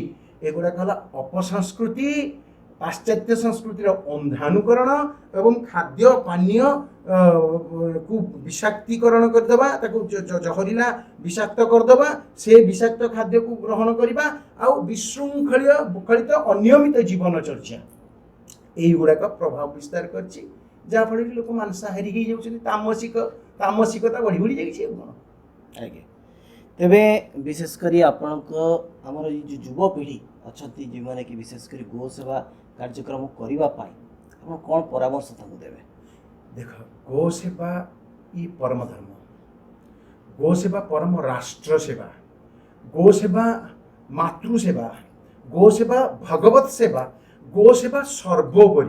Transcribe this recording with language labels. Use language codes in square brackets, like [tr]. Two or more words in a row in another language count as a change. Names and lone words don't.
[or] ଏଗୁଡ଼ାକ ହେଲା ଅପସଂସ୍କୃତି, ପାଶ୍ଚାତ୍ୟ ସଂସ୍କୃତିର ଅନ୍ଧାନୁକରଣ ଏବଂ ଖାଦ୍ୟ ପାନୀୟ କୁ ବିଷାକ୍ତୀକରଣ କରିଦେବା, ତାକୁ ଜହରିଲା ବିଷାକ୍ତ କରିଦେବା, ସେ ବିଷାକ୍ତ ଖାଦ୍ୟକୁ ଗ୍ରହଣ କରିବା ଆଉ ବିଶୃଙ୍ଖଳିତ ଅନିୟମିତ ଜୀବନଚର୍ଯ୍ୟା [bn] এইগুড়াক প্রভাব বিস্তার করছে, যাফলে লোক [or] মাଂସାହାରୀ ହେଇଯାଉଛନ୍ତି। ତାମସିକତା ବଢ଼ି ଯାଇଛି। ଆଉ କ'ଣ ଆଜ୍ଞା। ତେବେ ବିଶେଷ କରି ଆପଣଙ୍କ ଆମର ଏଇ ଯେଉଁ ଯୁବପିଢ଼ି ଅଛନ୍ତି ଯେଉଁମାନେ କି ବିଶେଷ କରି ଗୋ ସେବା କାର୍ଯ୍ୟକ୍ରମ କରିବା ପାଇଁ ଆପଣ କ'ଣ ପରାମର୍ଶ ତାଙ୍କୁ ଦେବେ? ଦେଖ, ଗୋ ସେବା ଇ ପରମ ଧର୍ମ, ଗୋ ସେବା ପରମ ରାଷ୍ଟ୍ର ସେବା, ଗୋ ସେବା ମାତୃସେବା, ଗୋ ସେବା ଭଗବତ ସେବା, ଗୋ ସେବା ସର୍ବୋପରି।